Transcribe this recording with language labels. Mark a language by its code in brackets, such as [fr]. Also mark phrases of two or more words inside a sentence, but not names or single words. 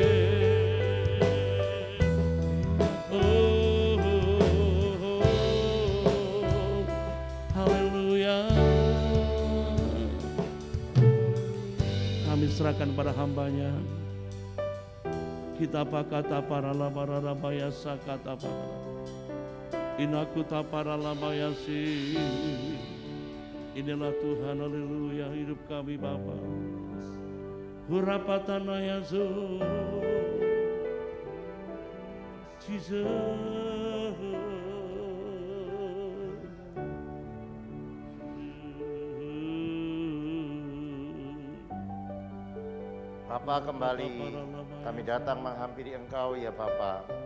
[id] Haleluya. Kami serahkan pada hambanya. Kita pakata para labaya sakata para. Inaku tapara lamayasi. Inilah Tuhan, haleluya, hidup kami Bapa. Hurapatana Yesus, Jesus. Bapa, kembali kami datang menghampiri Engkau ya Bapa.